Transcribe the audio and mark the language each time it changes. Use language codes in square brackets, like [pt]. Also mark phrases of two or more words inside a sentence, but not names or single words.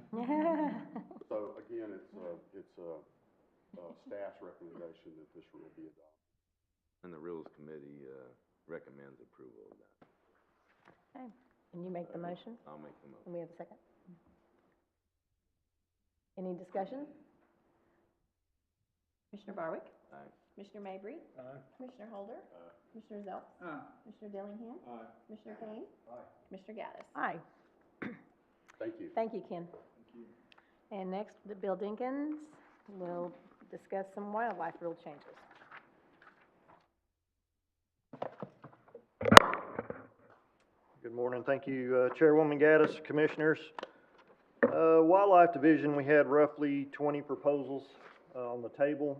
[en] So again, it's staff's recommendation that this rule be adopted. And the Rules Committee recommends approval of that. Okay, can you make the motion? I'll make the motion. And we have a second? Any discussion? Commissioner Barwick? Aye. Commissioner Mabry? Commissioner Holder? Commissioner Zelps? Commissioner Dillingham? Commissioner Kane? Commissioner Gaddis? Aye. Thank you. Thank you, Ken. And next, Bill Dinkins will discuss some wildlife rule changes. Good morning. Thank you, Chairwoman Gaddis, Commissioners. Wildlife Division, we had roughly 20 proposals on the table.